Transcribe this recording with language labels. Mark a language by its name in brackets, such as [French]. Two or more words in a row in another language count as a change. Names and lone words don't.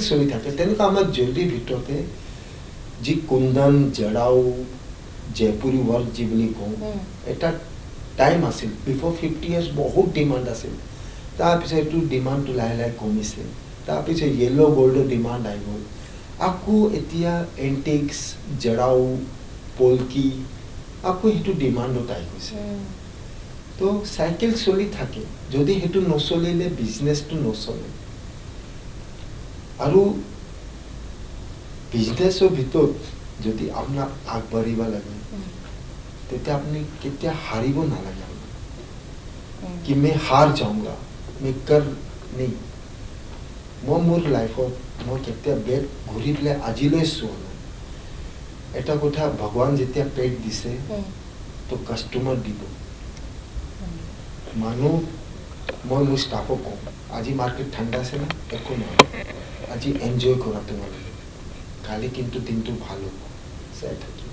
[Assamese] চলি থাকে তেনেকুৱা আমাৰ জলদিৰ ভিতৰতে যি কুন্দন জড়াও জয়পুৰী ৱৰ্ক যি বুলি কওঁ এটা টাইম আছিল [English] before 50 years [Assamese] বহুত ডিমাণ্ড আছিল তাৰপিছত এইটো ডিমাণ্ডটো লাহে লাহে কমিছে তাৰপিছত [English] yellow gold [Assamese] ডিমাণ্ড আহি গ'ল আকৌ এতিয়া এণ্টিক্স জড়াও পলকি আকৌ সেইটো ডিমাণ্ডত আহি গৈছে তো চাইকেল চলি থাকে যদি সেইটো নচলিলে বিজনেছটো নচলে আৰু বিজনেছৰ ভিতৰত যদি আপোনাক আগবাঢ়িব লাগে তেতিয়া আপুনি কেতিয়া হাৰিব নালাগে [Hindi] कि मैं हार जाऊंगा मैं कर नहीं [Assamese] মই মোৰ লাইফত মই কেতিয়া বেগ ঘূৰি পেলাই আজিলৈ চোৱা নাই এটা কথা ভগৱান যেতিয়া পেট দিছে তো কাষ্টমাৰ দিব মানুহ মই মোৰ ষ্টাফক কওঁ আজি মাৰ্কেট ঠাণ্ডা আছে না একো নহয় আজি এনজয় কৰা তোমালোকে কালি কিন্তু দিনটো ভাল হ'ব চাই থাকিব